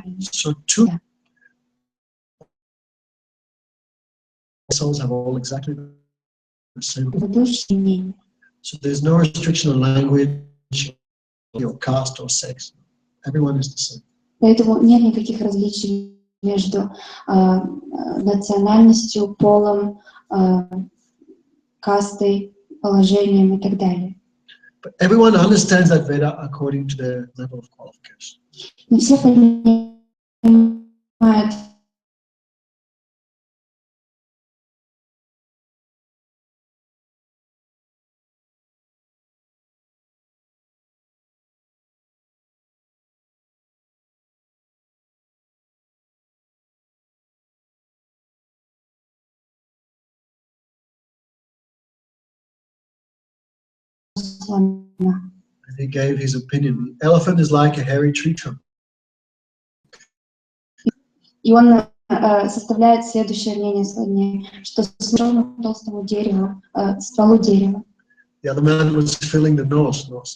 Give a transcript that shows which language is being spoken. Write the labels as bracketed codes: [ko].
[en] So two souls have all exactly the same. [ru] Мнение. [en] So there's no restriction on language, or caste, or sex. Everyone is the same. [ru] Поэтому нет никаких различий между национальностью, полом, кастой, положением и так далее. [en] But everyone understands that Veda according to their level of qualification. [ru] Не все понимают слона. [en] And he gave his opinion. The elephant is like a hairy tree trunk. [ru] И он составляет следующее мнение слоне, что слон к толстому дереву, стволу дерева. [en] The other man was filling the nose.